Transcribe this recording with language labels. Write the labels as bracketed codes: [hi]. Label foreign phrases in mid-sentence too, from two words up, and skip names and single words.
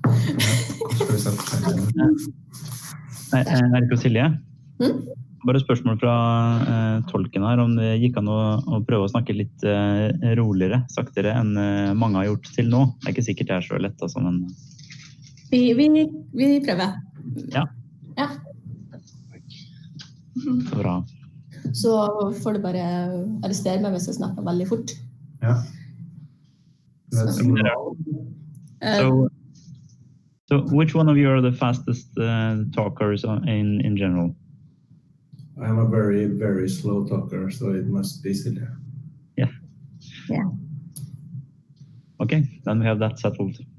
[no] Erik og Silje, bare et spørsmål fra tolken her, om det gikk an å prøve å snakke litt roligere, saktere enn mange har gjort til nå. Det er ikke sikkert det er så lett, altså, men... Vi prøver. Ja. Ja. Så bra. Så får du bare arrestere meg hvis jeg snakker veldig fort. Ja. [en] So which one of you are the fastest talkers in general? I'm a very, very slow talker, so it must be Silja. Yeah. Yeah. Okay, then we have that settled.